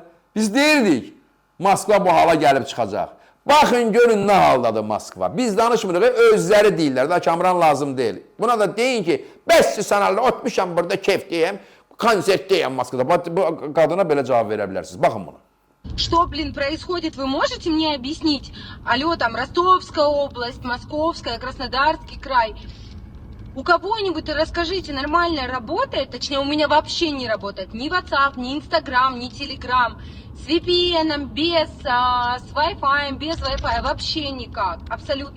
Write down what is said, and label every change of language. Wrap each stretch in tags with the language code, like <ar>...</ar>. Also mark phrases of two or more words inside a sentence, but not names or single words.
<az>Biz deyirdik, Moskva bu hala gəlib çıxacaq. Baxın, görün nə haldadır Moskva. Biz danışmırıq, özləri deyirlər da, Kamran lazım deyil. Buna da deyin ki, bəs sanarlı, otmuşam burada keyf deyəm, konsert deyəm Moskvada. Bu qadına belə cavab verə bilərsiniz. Baxın buna.</az> <ru>Что, блин, происходит? Вы можете мне объяснить? Алло, там, Ростовская область, Московская, Краснодарский край. У кого-нибудь расскажите, нормально работает? Точнее, у меня вообще не работает ни WhatsApp, ни Instagram, ни Telegram. С VPN, без, с Wi-Fi, без Wi-Fi, вообще никак, абсолютно.</ru>